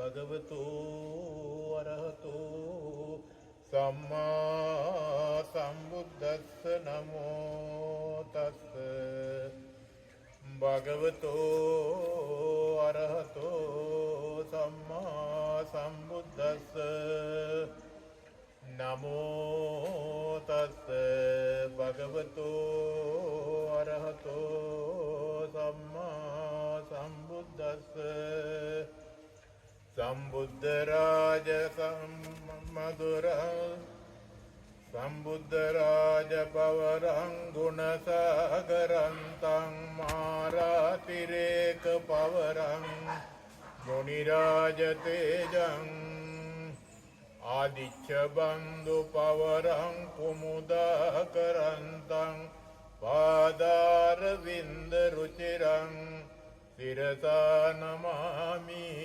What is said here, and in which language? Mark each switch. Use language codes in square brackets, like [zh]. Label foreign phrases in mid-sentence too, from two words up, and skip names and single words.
[pi] භගවතු අරහතෝ සම්මා සම්බුද්දස්ස නමෝ තස්ස භගවතු අරහතෝ සම්මා සම්බුද්දස්ස නමෝ තස්ස භගවතු අරහතෝ සම්මා සම්බුද්දස්ස සම්බුද්ධ රාජ සම්බුද්ධ රාජ පවරං ගුණ සාගරන්තං මාරාතිරේක පවරං මුනි රාජ තේජං ආදිච්ච බන්දු පවරං කුමුදා කරන්තං පාදාර වින්ද රුචිරං සිරසා නමාමි